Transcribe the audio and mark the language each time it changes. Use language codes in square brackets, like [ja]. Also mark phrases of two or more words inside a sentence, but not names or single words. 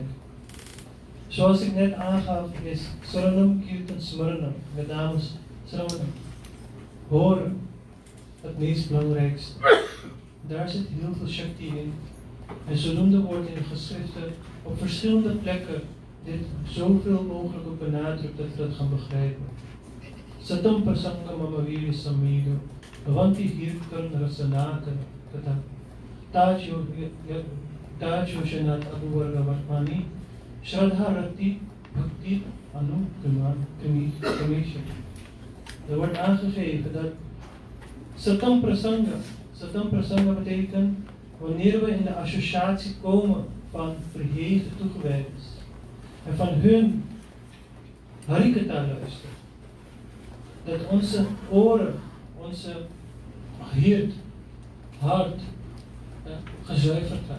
[nl] Zoals ik net aangaf is [sa] सरणम् कीर्तन स्मरणम्, [nl] met name Saranam, horen, het meest belangrijkste. Daar zit heel veel shakti in. En zodoende wordt in de geschriften op verschillende plekken dit zoveel mogelijk ook benadrukt dat we dat gaan begrijpen. [sa] सताम् प्रसङ्ग मम विरि समिदो, भवन्ति हिर्कन् रसनता, तजो शनत् अबुवर्ग वर्मणि, श्रद्धा रति भक्ति अनु कमिशा. [nl] Er wordt aangegeven dat [sa] सताम् प्रसङ्ग [nl] betekent wanneer we in de associatie komen van verheven toegewijden en van hun harikata luisteren, dat onze oren, onze hart gezuiverd raakt.